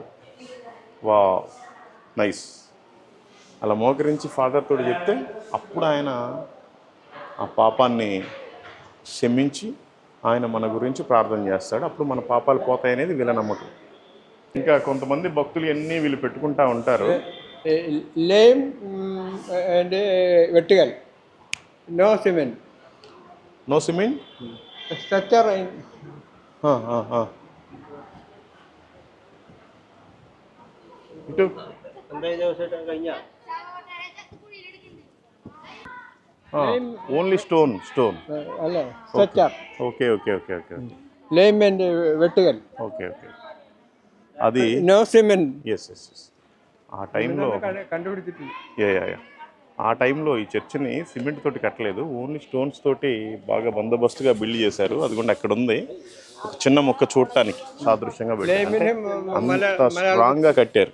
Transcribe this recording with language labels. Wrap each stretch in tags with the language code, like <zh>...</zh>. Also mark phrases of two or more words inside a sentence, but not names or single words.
<en>wow nice.</en> <te>అలా మోకరించి ఫాదర్ తోటి చెప్తే అప్పుడు ఆయన ఆ పాపాన్ని క్షమించి ఆయన మన గురించి ప్రార్థన చేస్తాడు. అప్పుడు మన పాపాలు పోతాయనేది వీళ్ళ నమ్మకం. ఇంకా కొంతమంది భక్తులు అన్నీ వీళ్ళు పెట్టుకుంటా ఉంటారు.</te> <en>Lame and vertical. No cement. no cement Structure in ఇటు only stone</en> <te>అలా structure.</te> <en>okay okay okay okay Lame and vertical. okay okay అది No cement. yes yes yes.</en> <te>ఆ టైంలో</te> <ml>കണ്ടുപിടിച്ചിട്ട്.</ml> <te>ఆ టైంలో ఈ చర్చిని సిమెంట్ తోటి కట్టలేదు,</te> <en>only stones</en> <te>తోటి బాగా బందోబస్తుగా బిల్డ్ చేశారు. అది కూడా అక్కడ ఉంది, ఒక చిన్న మొక్క చూడటానికి సాదృశ్యంగా పెట్టారు. అంత స్ట్రాంగ్గా కట్టారు.</te>